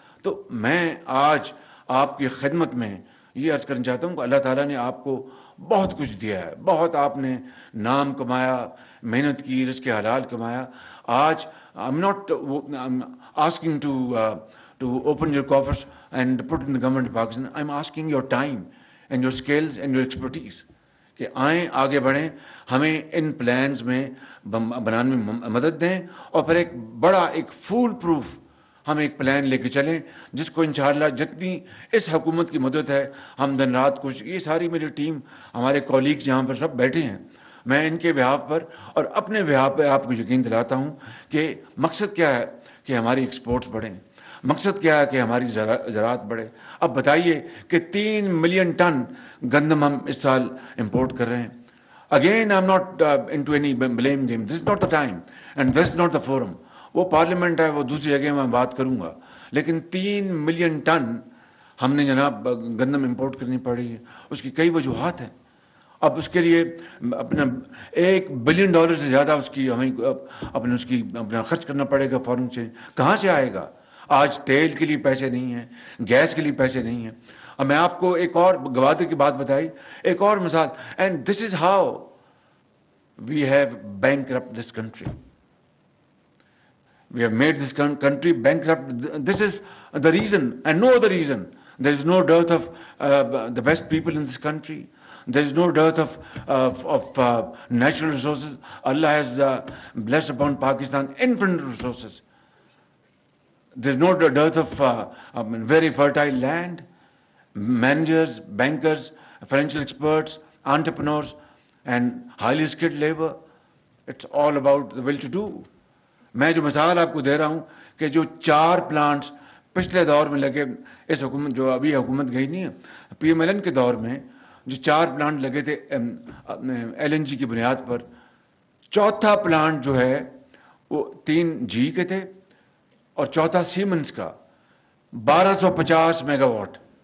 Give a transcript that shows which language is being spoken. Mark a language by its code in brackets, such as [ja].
[ur] تو میں آج آپ کی خدمت میں یہ عرض کرنا چاہتا ہوں کہ اللہ تعالیٰ نے آپ کو بہت کچھ دیا ہے, بہت آپ نے نام کمایا, محنت کی, رزق حلال کمایا. آج [en] I'm not asking to open your coffers and put in the government of Pakistan. I'm asking your time and your skills and your expertise [ur] کہ آئیں آگے بڑھیں, ہمیں ان پلانز میں بنانے میں مدد دیں, اور پھر ایک بڑا ایک فول پروف ہم ایک پلان لے کے چلیں جس کو انشاءاللہ جتنی اس حکومت کی مدد ہے ہم دن رات کچھ, یہ ساری میری ٹیم, ہمارے کولیگز جہاں پر سب بیٹھے ہیں, میں ان کے بہاف پر اور اپنے بہاف پہ آپ کو یقین دلاتا ہوں کہ مقصد کیا ہے کہ ہماری ایکسپورٹس بڑھیں, مقصد کیا ہے کہ ہماری زراعت بڑھے. اب بتائیے کہ 3 ملین ٹن گندم ہم اس سال امپورٹ کر رہے ہیں. [en] Again I am not into any blame game, this is not the time and this is not the forum. [ur] وہ پارلیمنٹ ہے, وہ دوسری جگہ میں بات کروں گا, لیکن 3 ملین ٹن ہم نے جناب گندم امپورٹ کرنی پڑی ہے. اس کی کئی وجوہات ہیں. اب اس کے لیے اپنا $1 بلین سے زیادہ اس کی ہمیں اپنا خرچ کرنا پڑے گا. فارن ایکسچینج کہاں سے آئے گا؟ آج تیل کے لیے پیسے نہیں ہیں, گیس کے لیے پیسے نہیں ہیں. اب میں آپ کو ایک اور گوادر کی بات بتائی, ایک اور مثال, [en] And this is how we have bankrupt this country. We have made this country bankrupt. This is the reason and no other reason. There is no dearth of the best people in this country. There is no dearth of natural resources. Allah has blessed upon Pakistan infinite resources. There is no dearth of very fertile land, managers, bankers, financial experts, entrepreneurs, and highly skilled labor. It's all about the will to do. [ur] میں جو مثال آپ کو دے رہا ہوں کہ جو 4 plants پچھلے دور میں لگے, اس حکومت جو ابھی حکومت گئی نہیں ہے, PMLN کے دور میں جو 4 پلانٹ لگے تھے LNG کی بنیاد پر, چوتھا پلانٹ جو ہے وہ 3 GE کے تھے اور چوتھا سیمنز کا, 1250 میگا واٹ.